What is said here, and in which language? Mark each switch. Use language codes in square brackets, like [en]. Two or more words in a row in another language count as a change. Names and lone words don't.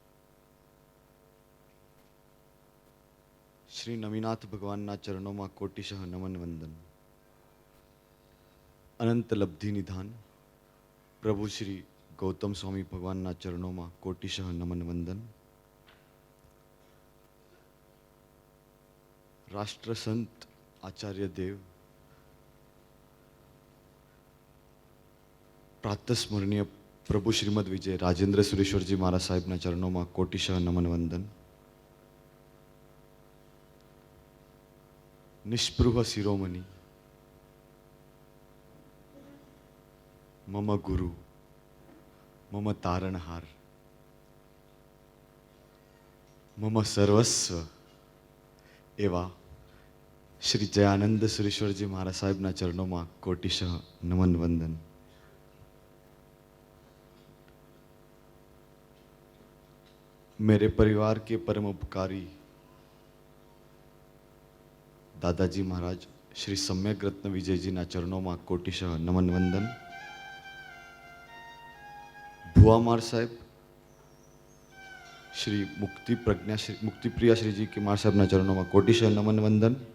[gu] શ્રી નવીનાથ ભગવાનના ચરણોમાં કોટિશઃ નમન વંદન। અનંત લબ્ધિ નિધાન પ્રભુ શ્રી ગૌતમ સ્વામી ભગવાનના ચરણોમાં કોટિશઃ નમન વંદન। राष्ट्र संत आचार्य देव, प्रातः स्मरणीय प्रभु श्रीमद विजय राजेंद्र सुरेश्वर जी महाराज साहेबના ચરણોમાં કોટિશઃ નમન વંદન। નિષ્પૃહ શિરોમણી મમ ગુરુ મમ તારણહાર મમ સર્વસ્વ એવા શ્રી જયાનંદ સુરેશ્વરજી महाराज साहेबના ચરણોમાં કોટિશઃ નમન વંદન। [hi] मेरे परिवार के परम उपकारी दादाजी महाराज श्री सम्यक रत्न विजय जी ना चरणों में कोटिशः नमन वंदन। भुआ मार साहेब श्री मुक्ति प्रिया श्री जी के मार साहब ना चरणों में कोटिशः नमन वंदन।